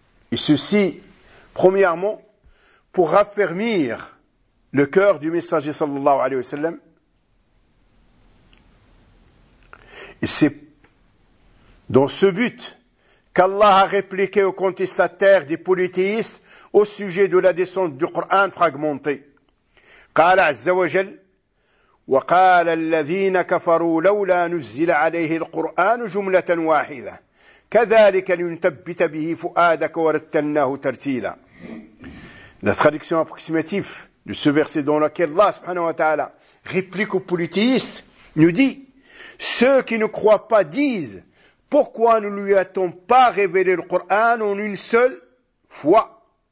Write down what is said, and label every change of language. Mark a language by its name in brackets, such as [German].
[French] Et ceci, premièrement, pour raffermir le cœur du messager sallallahu alayhi wa sallam. Et c'est dans ce but qu'Allah a répliqué aux contestataires des polythéistes au sujet de la descente du Coran fragmenté. [Arabic] قال عز وجل وقال الذين كفروا لولا نزل عليه القرآن جملة واحدة كذلك لنثبت به فؤادك ورتلناه ترتيلا. [French] La traduction approximative de ce verset dans lequel Allah subhanahu wa ta'ala réplique aux polythéistes nous dit: ceux qui ne croient pas disent: pourquoi ne lui a-t-on pas révélé le Coran en une seule fois?